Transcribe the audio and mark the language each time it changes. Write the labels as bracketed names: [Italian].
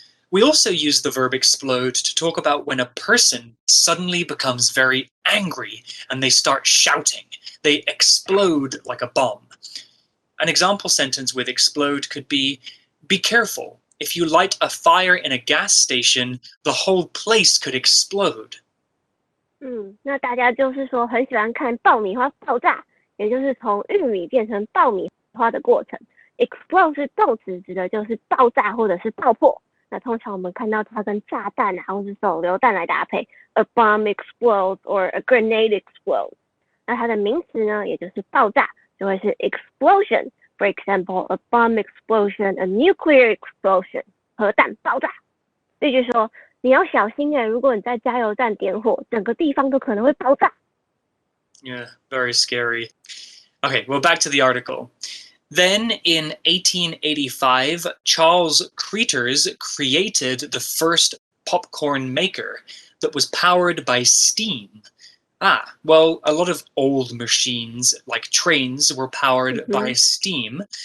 [English] We also use the verb explode to talk about when a person suddenly becomes very angry and they start shouting. They explode like a bomb. An example sentence with explode could be careful. If you light a fire in a gas station, the whole place could explode. [Chinese] 那大家就是说很喜欢看爆米花爆炸，也就是从玉米变成爆米花的过程。 Explode 是动词，指的就是爆炸或者是爆破。那通常我们看到它跟炸弹啊，或是手榴弹来搭配 ， [English] a bomb explodes or a grenade explodes。 [Chinese] 那它的名词呢，也就是爆炸，就会是 explosion。 [English] For example, a bomb explosion, a nuclear explosion， [Chinese] 核弹爆炸。例句说。你要小心耶，如果你在加油站点火，整个地方都可能会爆炸。 [English] Yeah, very scary. Okay, well, back to the article. Then in 1885, Charles Creters created the first popcorn maker that was powered by steam. Well, a lot of old machines, like trains, were powered by steam.